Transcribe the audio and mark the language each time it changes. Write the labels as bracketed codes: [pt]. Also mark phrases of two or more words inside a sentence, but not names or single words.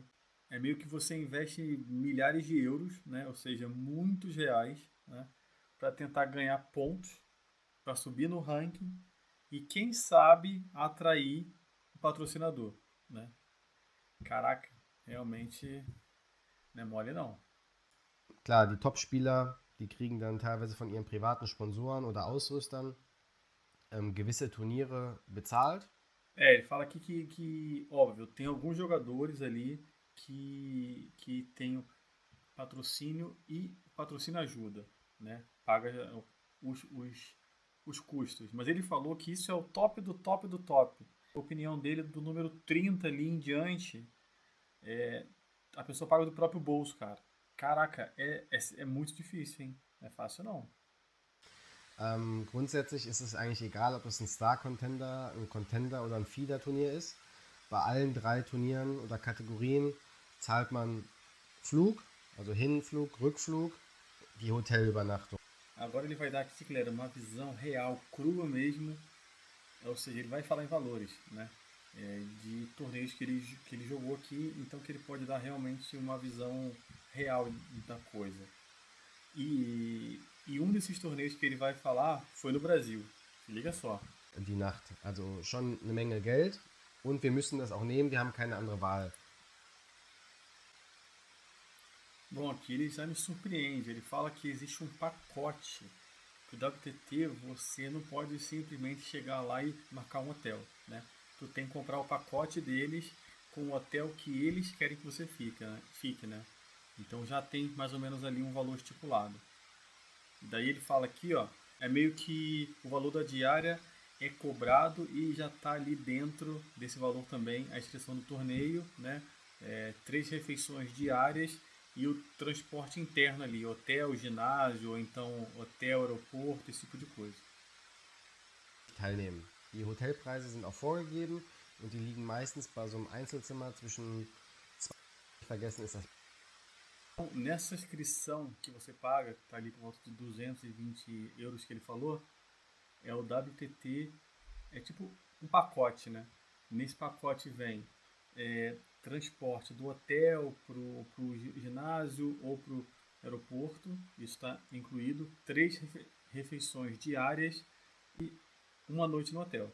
[pt] É meio que você investe milhares de euros, né? Ou seja, muitos reais, né? Para tentar ganhar pontos, para subir no ranking e quem sabe atrair o patrocinador, né? Caraca, realmente não é mole não. [de] Klar, die Top-Spieler, die kriegen dann teilweise von ihren privaten Sponsoren oder Ausrüstern gewisse Turniere bezahlt. [pt] Ele fala aqui óbvio, tem alguns jogadores ali que tem patrocínio e patrocínio ajuda, né? Paga os, os, os custos. Mas ele falou que isso é o top do top do top. A opinião dele, do número 30 ali em diante, a pessoa paga do próprio bolso, cara. Caraca, é muito difícil, hein? Não é fácil não. [de] Grundsätzlich ist es eigentlich egal, ob es ein Star-Contender, ein Contender oder ein Feeder-Turnier ist. Bei allen drei Turnieren oder Kategorien zahlt man Flug, also Hinflug, Rückflug, die Hotelübernachtung. [pt] Agora ele vai dar aqui, galera, uma visão real, crua mesmo. Ou seja, ele vai falar em valores, né? De torneios que ele jogou aqui, então que ele pode dar realmente uma visão real da coisa. E um desses torneios que ele vai falar foi no Brasil. Se liga só. [de] Die Nacht. Also schon eine Menge Geld und wir müssen das auch nehmen, wir haben keine andere Wahl. [pt] Bom, aqui ele já me surpreende. Ele fala que existe um pacote. Que o WTT você não pode simplesmente chegar lá e marcar um hotel, né? Tu tem que comprar o pacote deles com o hotel que eles querem que você fique, né? Então já tem mais ou menos ali um valor estipulado. Daí ele fala aqui, ó, é meio que o valor da diária é cobrado e já está ali dentro desse valor também a inscrição do torneio, né? 3 refeições diárias e o transporte interno ali, hotel, ginásio, ou então hotel, aeroporto, esse tipo de coisa. [de] Teilnehmen. Die Hotelpreise sind auch vorgegeben und die liegen meistens bei so einem Einzelzimmer zwischen vergessen ist das. [pt] Então, nessa inscrição que você paga, que está ali por volta de 220 euros que ele falou, é o WTT, é tipo um pacote, né? Nesse pacote vem transporte do hotel pro ginásio ou pro aeroporto, isso está incluído, 3 refeições diárias e uma noite no hotel.